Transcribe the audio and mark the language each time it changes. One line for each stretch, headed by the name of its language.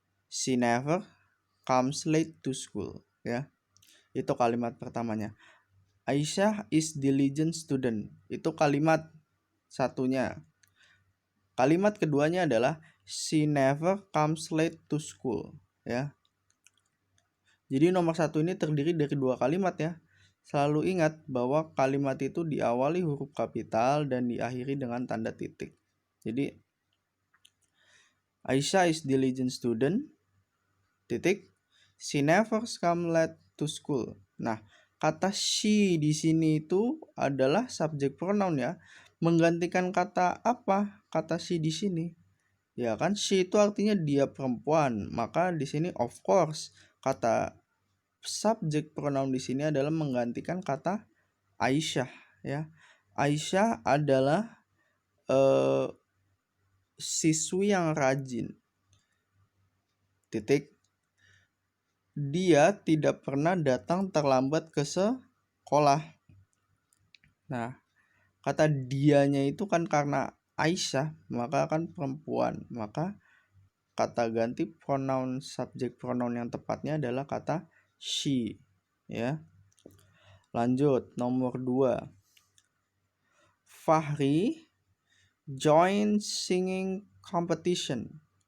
English: She never comes late to school ya.
Indonesian: Itu kalimat pertamanya.
English: Aisyah is diligent student.
Indonesian: Itu kalimat satunya. Kalimat keduanya adalah
English: she never comes late to school
Indonesian: ya. Jadi nomor 1 ini terdiri dari 2 kalimat ya. Selalu ingat bahwa kalimat itu diawali huruf kapital dan diakhiri dengan tanda titik.
English: Jadi Aisyah is diligent student, titik. She never comes late to school.
Indonesian: Nah, kata she di sini itu adalah subjek pronoun ya. Menggantikan kata apa? Kata she di sini. Ya kan, she itu artinya dia perempuan. Maka di sini
English: of course
Indonesian: kata subjek pronoun di sini adalah menggantikan kata Aisyah ya. Aisyah adalah siswi yang rajin. Titik. Dia tidak pernah datang terlambat ke sekolah. Nah, kata dianya itu kan karena Aisyah, maka kan perempuan. Maka kata ganti pronoun subjek pronoun yang tepatnya adalah kata she ya. Lanjut nomor 2.
English: Fahri joined singing competition.